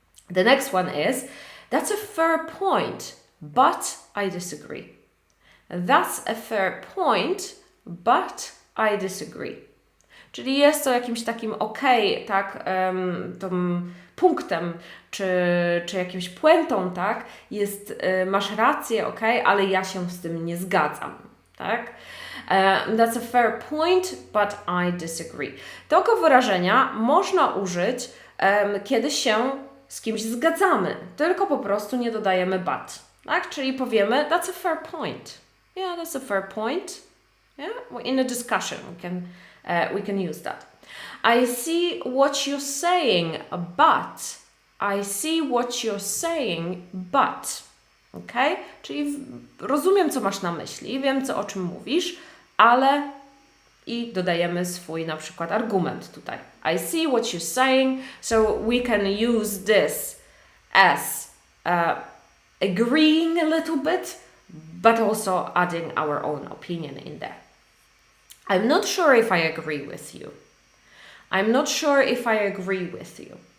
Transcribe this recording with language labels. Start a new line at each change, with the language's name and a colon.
English: The next one is, that's a fair point, but I disagree. That's a fair point, but I disagree.
Polish: Czyli jest to jakimś takim tak, tym punktem, czy jakimś puentą, tak, jest, masz rację, ale ja się z tym nie zgadzam, tak.
English: That's a fair point, but I disagree.
Polish: Tego wyrażenia można użyć, kiedy się z kimś zgadzamy, tylko po prostu nie dodajemy but, tak, czyli powiemy
English: that's a fair point. Yeah, that's a fair point. Yeah, in a discussion we can use that. I see what you're saying, but. I see what you're saying, but. Okay?
Polish: Czyli rozumiem, co masz na myśli, wiem, o czym mówisz, ale I dodajemy swój na przykład argument tutaj.
English: I see what you're saying, so we can use this as agreeing a little bit, but also adding our own opinion in there. I'm not sure if I agree with you. I'm not sure if I agree with you.